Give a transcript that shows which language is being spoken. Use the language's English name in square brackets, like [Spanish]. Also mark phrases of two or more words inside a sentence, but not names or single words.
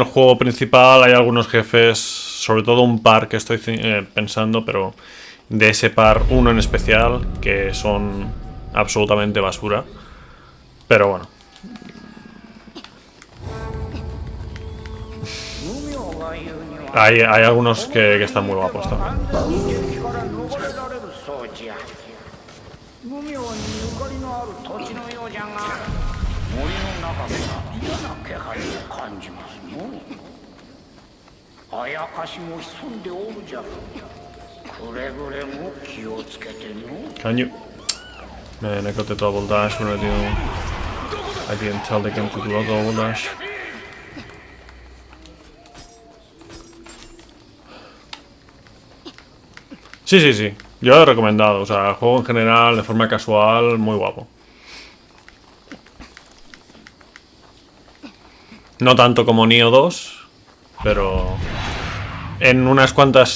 [Spanish] juego principal hay algunos jefes, sobre todo un par que estoy pensando, pero de ese par, uno en especial, que son absolutamente basura. Pero bueno. Hay algunos que están muy guapos también. [Japanese] 無名にゆかりのある土地のようじゃが、森の中から嫌な気配を感じますの。あやかしも潜んでおるじゃろ。くれぐれも気をつけての。 [English] Can you? Man, I got the double dash when I didn't tell the game to do a double dash. [Spanish] Sí, sí, sí. Yo lo he recomendado. O sea, el juego en general, de forma casual, muy guapo. No tanto como Nioh 2, pero en unas cuantas...